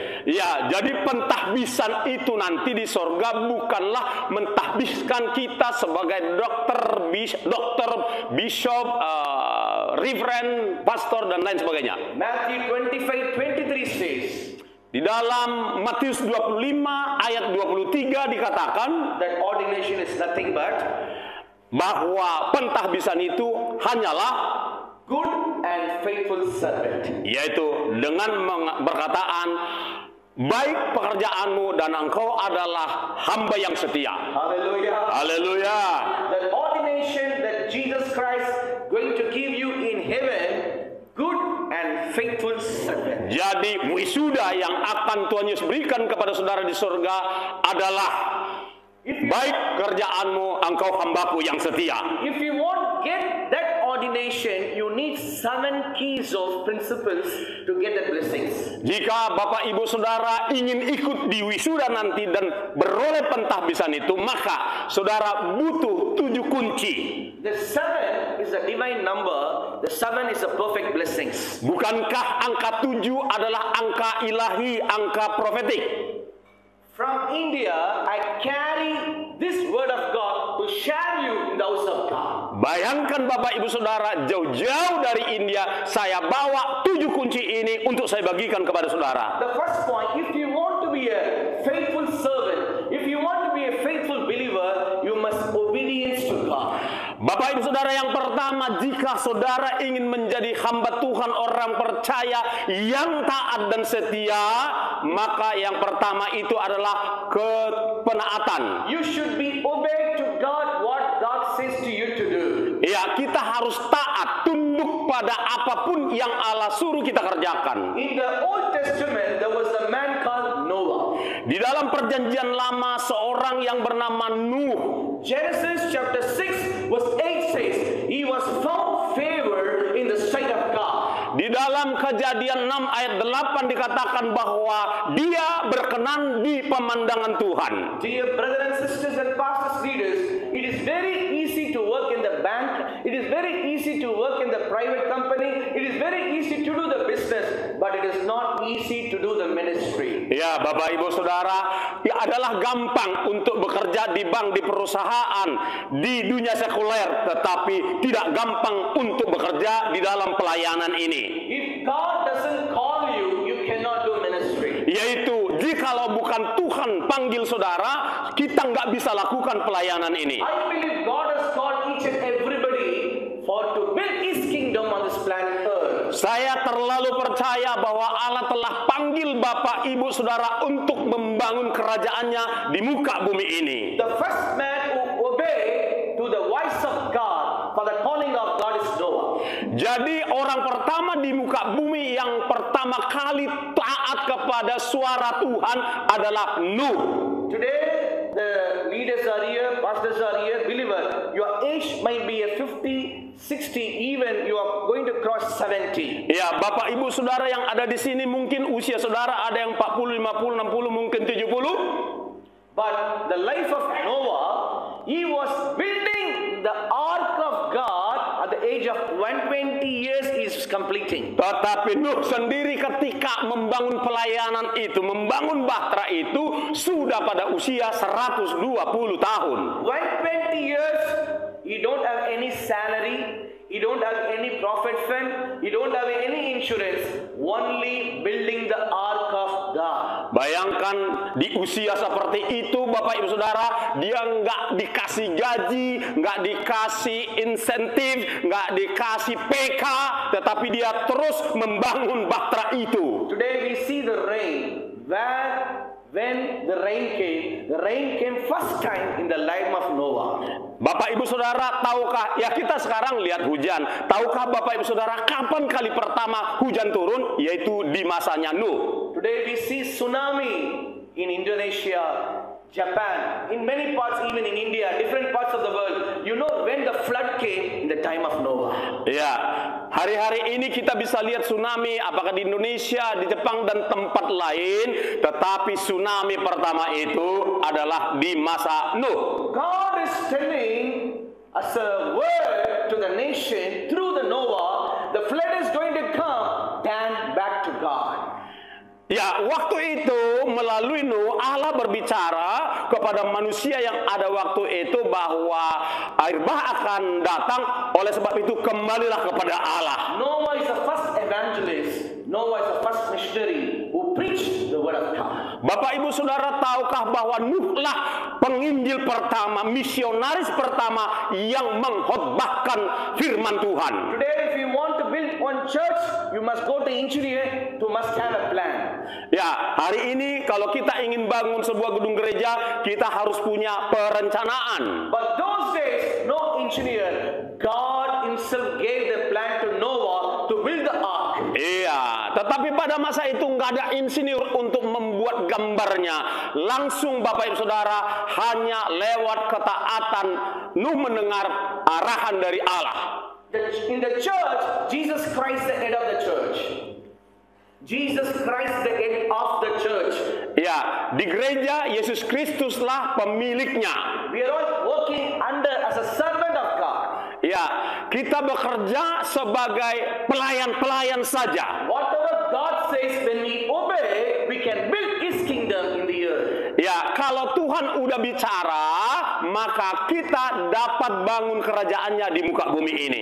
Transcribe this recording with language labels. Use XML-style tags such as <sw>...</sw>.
<id>Ya, jadi pentahbisan itu nanti di sorga bukanlah mentahbiskan kita sebagai dokter, bishop, reverend, pastor, dan lain sebagainya.</id> <en>Matthew 25:23 says,</en> <id>di dalam Matius 25 ayat 23 dikatakan</id> <en>that ordination is nothing but</en> <id>bahwa pentahbisan itu hanyalah</id> <en>good and faithful servant.</en> <id>Yaitu dengan perkataan, baik pekerjaanmu dan engkau adalah hamba yang setia.</id> <en>Hallelujah.</en> <id>Haleluya.</id> <en>The ordination that Jesus Christ going to give you in heaven, good and faithful servant.</en> <id>Jadi wisuda yang akan Tuhan Yesus berikan kepada saudara di surga adalah baik kerjaanmu, engkau hambaku yang setia.</id> <en>If you want get that ordination, you need 7 keys of principles to get that blessings.</en> <id>Jika Bapak Ibu Saudara ingin ikut di wisuda nanti dan beroleh pentahbisan itu, maka saudara butuh 7 kunci.</id> <en>The 7 is a divine number. The 7 is a perfect blessings.</en> <id>Bukankah angka 7 adalah angka ilahi, angka profetik?</id> <en>From India, I carry this word of God to share you in the house of God.</en> <id>Bayangkan Bapak Ibu Saudara, jauh-jauh dari India, saya bawa 7 kunci ini untuk saya bagikan kepada saudara.</id> <en>The first point, if you want to be a faithful servant, if you want to be a faithful believer, you must obedience to God.</en> <id>Bapak Ibu Saudara, yang pertama, jika saudara ingin menjadi hamba Tuhan, orang percaya yang taat dan setia, maka yang pertama itu adalah kepenaatan.</id> <en>You should be obeyed to God what God says to you to do.</en> <id>Ya, kita harus taat, tunduk pada apapun yang Allah suruh kita kerjakan.</id> <en>In the Old Testament, there was a man called Noah.</en> <id>Di dalam perjanjian lama, seorang yang bernama Nuh.</id> <en>Genesis chapter 6 verse 8 says, he was found favor in the sight of God.</en> <id>Di dalam Kejadian 6 ayat 8 dikatakan bahwa dia berkenan di pemandangan Tuhan.</id> <en>Dear brothers and sisters and pastors leaders, it is very easy to work in the bank. It is very easy to work in the private company. It is very easy to do the business, but it is not easy to do the ministry.</en> <id>Ya, Bapak Ibu Saudara, ya adalah gampang untuk bekerja di bank, di perusahaan, di dunia sekuler, tetapi tidak gampang untuk bekerja di dalam pelayanan ini.</id> <en>If God doesn't call you, you cannot do ministry.</en> <id>Yaitu, jikalau bukan Tuhan panggil saudara, kita nggak bisa lakukan pelayanan ini.</id> <en>I believe God has called each and everybody for to build His kingdom on this planet Earth.</en> <id>Saya terlalu percaya bahwa Allah telah panggil Bapak Ibu Saudara untuk membangun kerajaannya di muka bumi ini.</id> <en>The first man who obeyed to the voice of God for the calling of God is Noah.</en> <id>Jadi orang pertama di muka bumi yang pertama kali taat kepada suara Tuhan adalah Nuh.</id> <en>Today, the leaders are here, pastors are here, believer. Your age might be a 50, 60, even you are going to cross 70.</en> <id>Ya, Bapak Ibu Saudara yang ada di sini mungkin usia saudara ada yang 40, 50, 60, mungkin 70.</id> <en>But the life of Noah, he was building the ark of God at the age of 120 years is completing.</en> <id>Tetapi Nuh sendiri ketika membangun pelayanan itu, membangun bahtera itu, sudah pada usia 120 tahun.</id> <en>120 years, you don't have any salary, you don't have any profit fund, you don't have any insurance, only building the ark of God.</en> <id>Bayangkan di usia seperti itu Bapak Ibu Saudara, dia nggak dikasih gaji, nggak dikasih insentif, nggak dikasih PK, tetapi dia terus membangun bahtera itu.</id> <en>Today we see the rain. Where when the rain came first time in the life of Noah.</en> <id>Bapak Ibu Saudara, tahukah, ya kita sekarang lihat hujan. Tahukah Bapak Ibu Saudara kapan kali pertama hujan turun? Yaitu di masanya Nuh.</id> <en>Today we see tsunami in Indonesia, Japan, in many parts, even in India, different parts of the world. You know when the flood came in the time of Noah.</en> <id>Ya, hari-hari ini kita bisa lihat tsunami, apakah di Indonesia, di Jepang, dan tempat lain. Tetapi tsunami pertama itu adalah di masa Nuh.</id> <en>God is telling as a word to the nation through the Noah, the flood is going to come, then back to God.</en> <id>Ya, waktu itu melalui Nuh, Allah berbicara kepada manusia yang ada waktu itu bahwa air bah akan datang. Oleh sebab itu kembalilah kepada Allah.</id> <en>Noah is the first evangelist. Noah is the first missionary who preached the word of God.</en> <id>Bapak Ibu Saudara, tahukah bahwa Nuhlah penginjil pertama, misionaris pertama yang mengkhotbahkan firman Tuhan.</id> <en>Today if you want to build one church, you must go to engineer to must have a plan.</en> <id>Ya, hari ini kalau kita ingin bangun sebuah gedung gereja, kita harus punya perencanaan.</id> <en>But those days, no engineer. God himself gave the plan to Noah to build the ark.</en> <id>Iya, tetapi pada masa itu nggak ada insinyur untuk membuat gambarnya. Langsung Bapak Ibu Saudara, hanya lewat ketaatan Nuh mendengar arahan dari Allah.</id> <en>In the church, Jesus Christ the head of the church. Jesus Christ the head of the church.</en> <id>Ya, di gereja Yesus Kristuslah pemiliknya.</id> <en>We are all working under as a servant of God.</en> <id>Ya, kita bekerja sebagai pelayan-pelayan saja.</id> <en>Whatever God says, when we obey, we can build His kingdom in the earth.</en> <id>Ya, kalau Tuhan udah bicara, maka kita dapat bangun kerajaannya di muka bumi ini.</id>